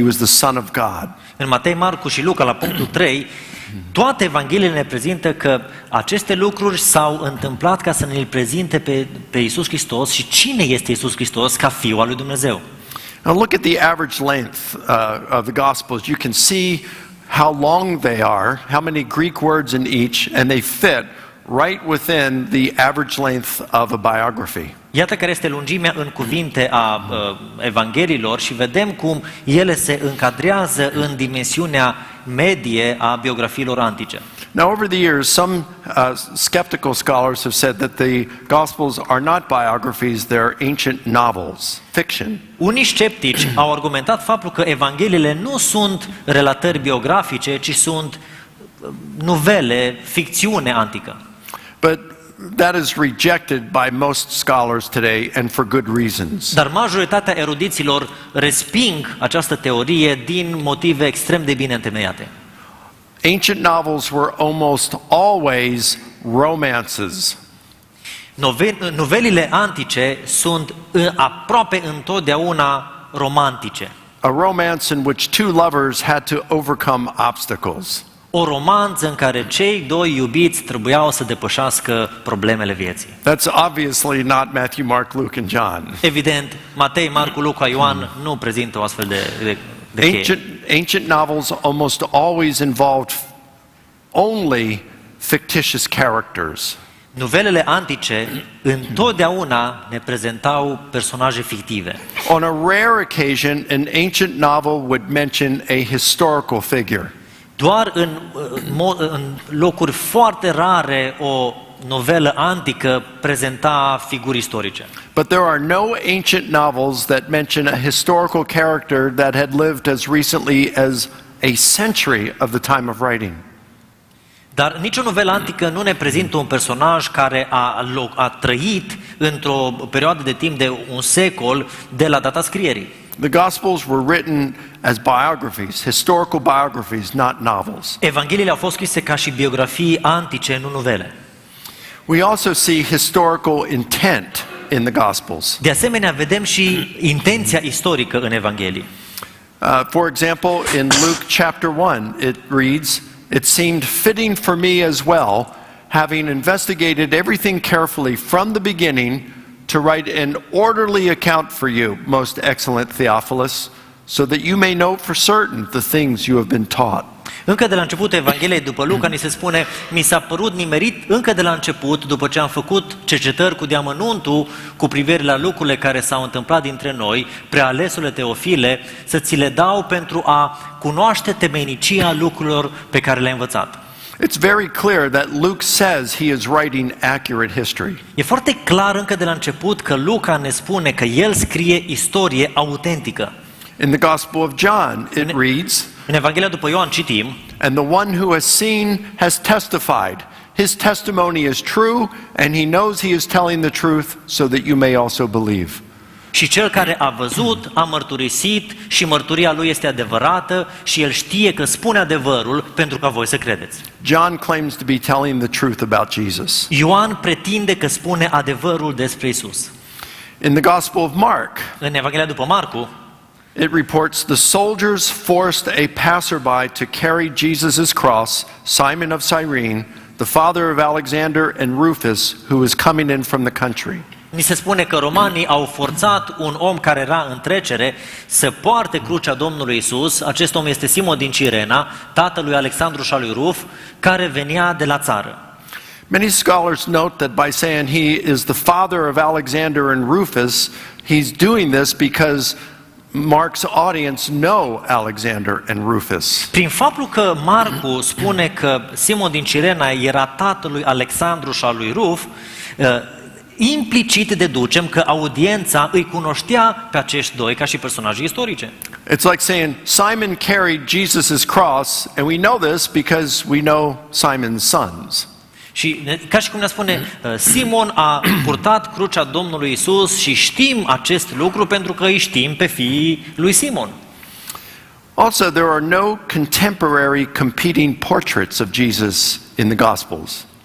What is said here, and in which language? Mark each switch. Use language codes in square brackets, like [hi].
[en] He was the Son of God. [ro] În Matei, Marcu și Luca, la punctul 3, toate evangheliile ne prezintă că aceste lucruri s-au întâmplat ca să ne-l prezinte pe Iisus Hristos și cine este Iisus Hristos ca Fiul al lui Dumnezeu. [en] Now look at the average length of the Gospels. You can see how long they are, how many Greek words in each, and they fit right within the average length of a biography. [ro] Iată care este lungimea în cuvinte a evangheliilor și vedem cum ele se încadrează în dimensiunea medie a biografiilor antice. [en] Now, over the years, some skeptical scholars have said that the Gospels are not biographies, they're ancient novels, fiction. [ro] Unii sceptici au argumentat faptul că evangheliile nu sunt relatări biografice, ci sunt novele, ficțiune antică. [en] But that is rejected by most scholars today, and for good reasons. [ro] Dar majoritatea erudiților resping această teorie din motive extrem de bine întemeiate. [en] Ancient novels were almost always romances. [ro] Novelile antice sunt aproape întotdeauna romantice. [en] A romance in which two lovers had to overcome obstacles. [ro] O romanță în care cei doi iubiți trebuiau să depășească problemele vieții. [en] That's obviously not Matthew, Mark, Luke, and John. [ro] Evident, Matei, Marcu, Luca, Ioan nu prezintă o astfel de cheie. [en] Ancient novels almost always involved only fictitious characters. [ro] Novelele antice întotdeauna ne prezentau personaje fictive. [en] On a rare occasion, an ancient novel would mention a historical figure. [ro] Doar în locuri foarte rare o novelă antică prezenta figuri istorice. [en] But there are no ancient novels that mention a historical character that had lived as recently as a century of the time of writing. [ro] Dar nicio novelă antică nu ne prezintă un personaj care a trăit într-o perioadă de timp de un secol de la data scrierii. [en] The Gospels were written as biographies, historical biographies, not novels. [ro] Evangheliile au fost scrise ca și biografii antice, nu novele. [en] We also see historical intent in the Gospels. [ro] De asemenea, vedem și intenția istorică în Evanghelii. [en] For example, in Luke chapter 1, it reads, "It seemed fitting for me as well, having investigated everything carefully from the beginning, to write an orderly account for you, most excellent Theophilus, so that you may know for certain the things you have been taught." [ro] Încă de la începutul Evangheliei după Luca ni se spune: mi s-a părut nimerit încă de la început, după ce am făcut cercetări cu deamănuntul cu privire la lucrurile care s-au întâmplat dintre noi, prealesule Teofile, să ți le dau pentru a cunoaște temeinicia lucrurilor pe care le-ai învățat. [en] It's very clear that Luke says he is writing accurate history. [ro] E foarte clar încă de la început că Luca ne spune că el scrie istorie autentică. [en] In the Gospel of John, it reads, [ro] În Evanghelia după Ioan citim: [en] "And the one who has seen has testified. His testimony is true, and he knows he is telling the truth, so that you may also believe." [ro] și cel care a văzut a mărturisit și mărturia lui este adevărată și el știe că spune adevărul pentru ca voi să credeți. [en] John claims to be telling the truth about Jesus. [ro] Ioan pretinde că spune adevărul despre Isus. [en] In the Gospel of Mark, [ro] În Evanghelia după Marcu, [en] it reports the soldiers forced a passerby to carry Jesus' cross, Simon of Cyrene, the father of Alexander and Rufus, who was coming in from the country. [ro] ni se spune că romanii au forțat un om care era în trecere să poarte crucea Domnului Isus. Acest om este Simon din Cirena, tatăl lui Alexandru și al lui Ruf, care venea de la țară. [en] Many scholars note that by saying he is the father of Alexander and Rufus, he's doing this because Mark's audience know Alexander and Rufus. [ro] Prin faptul că Marcu spune că Simon din Cirena era tatăl lui Alexandru și al lui Ruf, implicit deducem că audiența îi cunoștea pe acești doi ca și personaje istorice. [en] It's like saying Simon carried Jesus' cross, and we know this because we know Simon's sons. [ro] Și ca și cum ne spune, Simon a purtat crucea Domnului Isus și știm acest lucru pentru că îi știm pe fiii lui Simon. [en] Also, there are no contemporary competing portraits of Jesus in the Gospels.